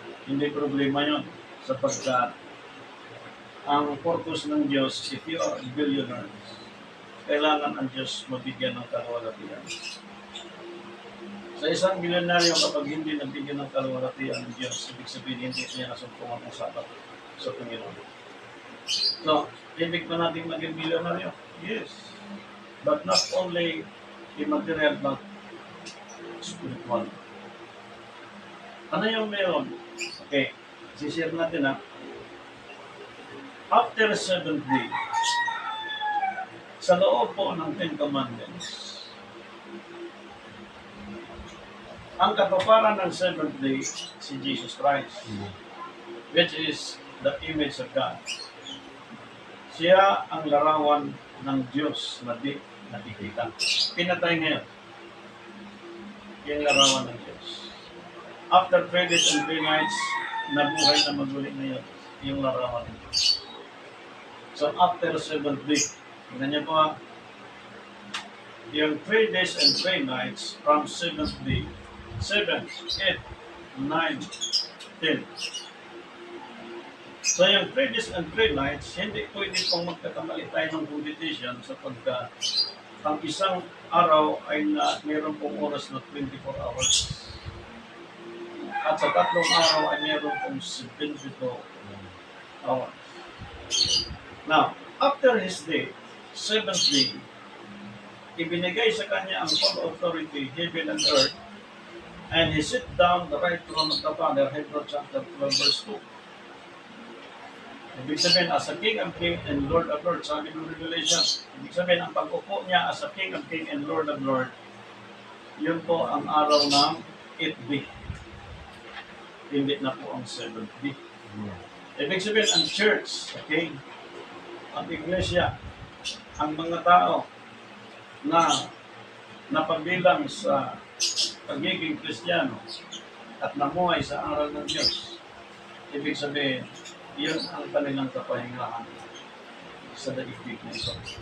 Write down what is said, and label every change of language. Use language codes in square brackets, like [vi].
[tl] Hindi problema yun, sapagkat ang purpose ng Diyos, [en] if you are a billionaire, [tl] kailangan ang Diyos mabigyan ng kaluwalhatian. Sa isang milyonaryo, kapag hindi nabigyan ng kalwalatian ng Diyos, ibig sabihin hindi niya nasumpungan ang sapat sa Panginoon. So, ibig ba natin maging milyonaryo? Yes. [en] But not only in material, but spiritual. [tl] Ano yung meron? Okay, sishare natin ha. After 7th day, sa loob po ng Ten Commandments, ang katuparan ng 7th day, si Jesus Christ, [en] which is the image of God. [tl] Siya ang larawan ng Diyos na di nakikita. Pinatay ngayon, yung larawan ng Diyos. After 3 days and 3 nights, nabuhay na maguli ngayon, yung larawan ng Diyos. So after 7th day, tingnan niyo po ha, yung 3 days and 3 nights from 7th day, 7, 8, 9, 10. So yung 3 days and 3 nights, hindi pwede pong magkakamali tayo ng computation sapagkat ang isang araw ay mayroon pong oras na 24 hours. At sa tatlong araw ay mayroon pong 72 hours. [en] Now, after his day, 7th day, [tl] ibinigay sa kanya ang [en] full authority, heaven and earth, and he sit down the right throne of the Father, Hebrews chapter 12, verse 2. [tl] Ibig sabihin, [en] as a king and Lord of Lords, [tl] sabi ng Revelation, ibig sabihin, ang pag-upo niya as a king and Lord of Lords, yun po ang araw ng 8th day. Hindi na po ang 7th day. Ibig sabihin, ang church, okay, ang iglesia, ang mga tao na napabilang sa pagiging Kristiyano at namuhay sa aral ng Diyos, ibig sabihin, yun ang kanilang kapahingahan sa daigdig na ito.